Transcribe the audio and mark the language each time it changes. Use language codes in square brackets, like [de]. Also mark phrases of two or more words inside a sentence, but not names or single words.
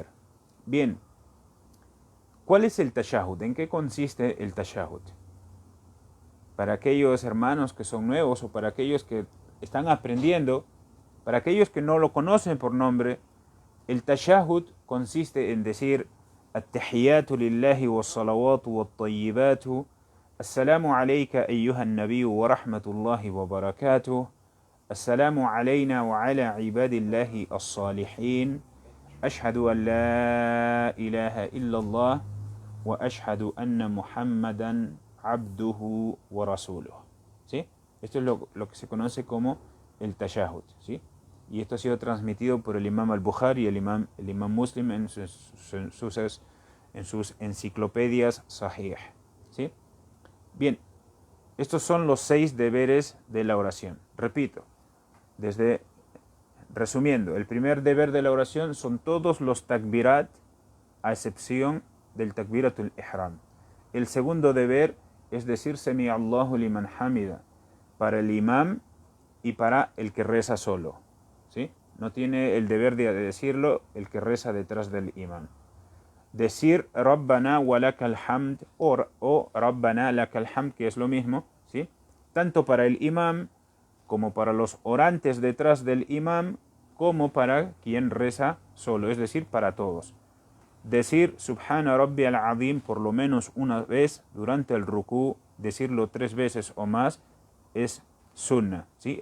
[es] Bien, ¿cuál es el tashahhud? ¿En qué consiste el tashahhud? para aquellos hermanos que son nuevos o para aquellos que están aprendiendo, para aquellos que no lo conocen por nombre, el tashahud consiste en decir [ar] التحيات لله والصلوات والطيبات السلام عليك أيها النبي ورحمة الله وبركاته السلام علينا وعلى عباد الله الصالحين أشهد أن لا إله إلا الله وأشهد أن محمدا عبده ورسوله. [es] ¿Sí? Esto es lo que se conoce como el tashahud, ¿sí? Y esto ha sido transmitido por el imam al-Bukhari y el imam Muslim en sus enciclopedias Sahih, ¿sí? Bien, estos son los 6 deberes de la oración. Repito, resumiendo, el primer deber de la oración son todos los takbirat, a excepción del [ar] تكبيرة الإحرام. [es] El segundo deber es decir [ar] سمع الله لمن حمده [es] para el imam y para el que reza solo, ¿sí? No tiene el deber de decirlo el que reza detrás del imam. Decir [ar] ربنا ولك الحمد [es] o [ar] ربنا لك الحمد, [es] que es lo mismo, ¿sí? Tanto para el imam como para los orantes detrás del imam, como para quien reza solo, es decir, para todos. Decir [ar] سبحان ربي العظيم [es] por lo menos una vez durante el rukú, decirlo 3 veces o más, es sunnah, ¿sí?